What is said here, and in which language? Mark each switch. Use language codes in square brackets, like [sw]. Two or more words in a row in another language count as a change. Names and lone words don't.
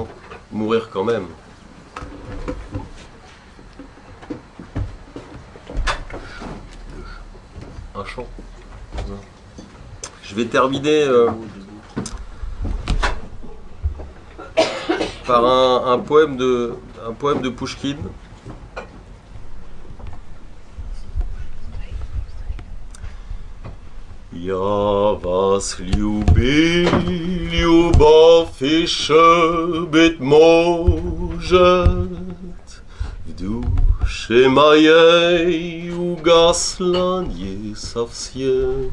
[fr] Mourir quand même. Un chant. Je vais terminer par un poème de Pouchkine. [ru] Я вас любил, любовь еще, быть может, в душе моей угасла не совсем.